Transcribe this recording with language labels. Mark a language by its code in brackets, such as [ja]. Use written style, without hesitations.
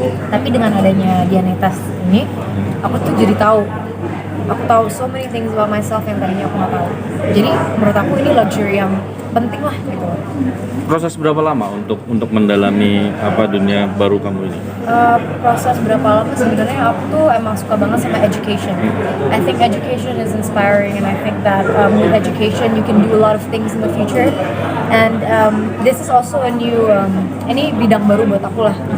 [id] Tapi dengan adanya DNA test ini, aku tuh jadi tahu [en] so many things about myself [id] yang tadinya aku nggak tahu. Jadi menurut aku ini luxury yang penting lah gitu. Proses berapa lama untuk mendalami dunia baru kamu ini? Proses berapa lama sebenarnya aku tuh emang suka banget sama education. [en] I think education is inspiring, and I think that with education you can do a lot of things in the future. And this is also a new [id] ini bidang baru buat aku lah.